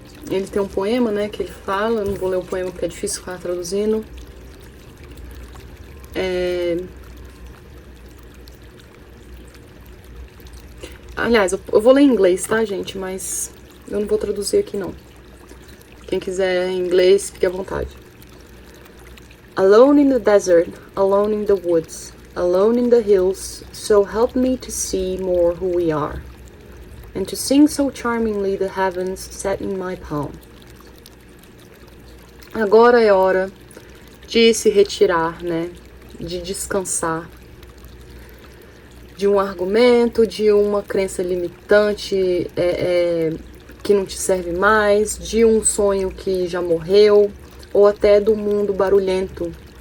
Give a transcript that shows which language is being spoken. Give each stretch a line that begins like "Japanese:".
Portuguese: Ele tem um poema, né? Que ele fala. Eu não vou ler o poema porque é difícil ficar traduzindo. Aliás, eu vou ler em inglês, tá, gente? Mas eu não vou traduzir aqui, não. Quem quiser em inglês, fique à vontade.
English: Alone in the desert, alone in the woods, alone in the hills, so help me to see more who we are, and to sing so charmingly the heavens set in my palm.
Portuguese: Agora é hora de se retirar, né? De descansar de um argumento, de uma crença limitante que não te serve mais, de um sonho que já morreu, ou até do mundo barulhento.